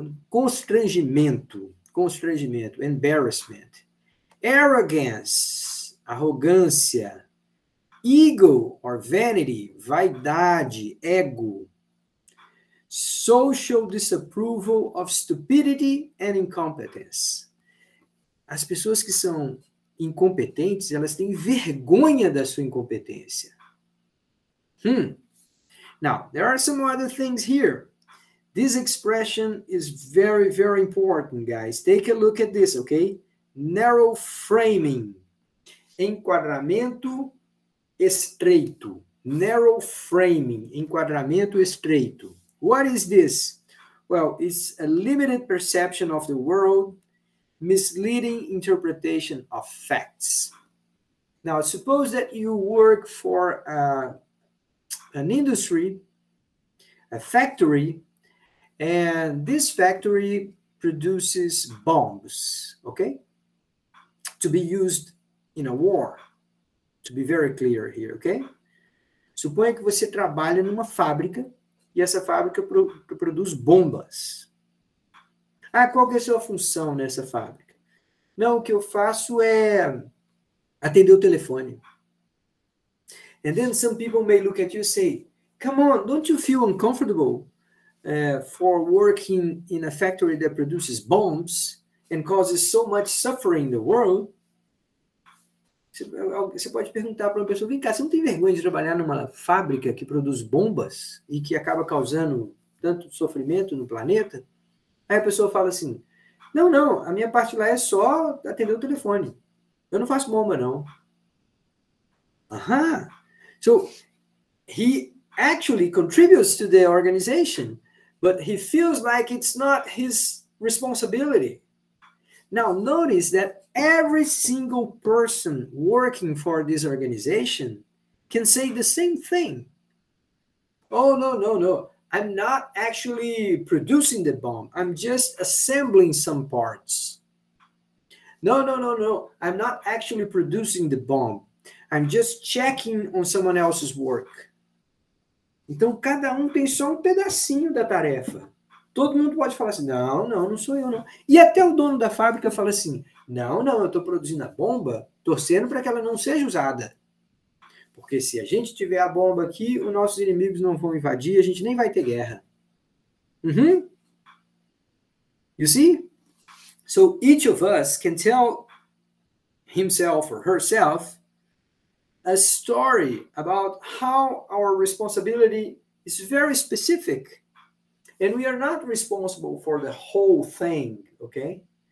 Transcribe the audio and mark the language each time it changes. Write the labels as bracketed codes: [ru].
[pt] Constrangimento, embarrassment. [en] Arrogance, arrogância. Ego or vanity, vaidade, ego. Social disapproval of stupidity and incompetence. [pt] As pessoas que são incompetentes, elas têm vergonha da sua incompetência. [en] Now, there are some other things here. This expression is very, very important, guys. Take a look at this, okay? Narrow framing. [pt] Enquadramento estreito. [en] Narrow framing. [pt] Enquadramento estreito. [en] What is this? Well, it's a limited perception of the world, misleading interpretation of facts. Now, suppose that you work for an industry, a factory, and this factory produces bombs, okay? To be used in a war. To be very clear here, okay? [pt] Suponha que você trabalha numa fábrica e essa fábrica produz bombas. Ah, qual que é a sua função nessa fábrica? Não, o que eu faço é atender o telefone. [en] And then some people may look at you and say, come on, don't you feel uncomfortable for working in a factory that produces bombs and causes so much suffering in the world? [pt] Você pode perguntar para uma pessoa, vem cá, você não tem vergonha de trabalhar numa fábrica que produz bombas e que acaba causando tanto sofrimento no planeta? Aí a pessoa fala assim, não, a minha parte lá é só atender o telefone. Eu não faço bomba, não. Aham. [en] So, he actually contributes to the organization, but he feels like it's not his responsibility. Now, notice that every single person working for this organization can say the same thing. Oh, no. I'm not actually producing the bomb. I'm just assembling some parts. No. I'm not actually producing the bomb. I'm just checking on someone else's work. [pt] Então, cada um tem só um pedacinho da tarefa. Todo mundo pode falar assim, não sou eu, não. E até o dono da fábrica fala assim, não, eu estou produzindo a bomba, torcendo para que ela não seja usada. Porque se a gente tiver a bomba aqui, os nossos inimigos não vão invadir, a gente nem vai ter guerra. [en] You see? So each of us can tell himself or herself a story about how our responsibility is very specific. And we are not responsible for the whole thing, okay?